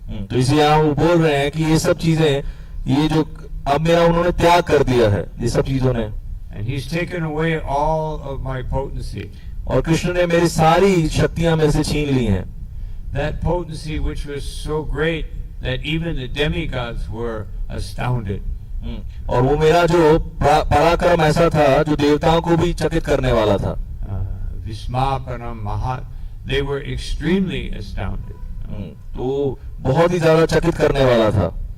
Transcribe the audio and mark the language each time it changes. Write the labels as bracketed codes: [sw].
[hi] तो इसे यहाँ वो बोल रहे हैं कि ये सब चीजें, ये जो अब मेरा उन्होंने त्याग कर दिया है ये सब चीजों ने. [en] And he's taken away all of my potency. [hi] और कृष्ण ने मेरी सारी शक्तियां मेरे से छीन ली हैं. [en] That potency which was so great that even the demigods were astounded. [hi] और वो मेरा जो पराक्रम ऐसा था जो देवताओं को भी चकित करने वाला था. [sa] Vismapanam Mahat, [en] they were extremely astounded. [hi] तो बहुत ही ज्यादा चकित करने वाला था.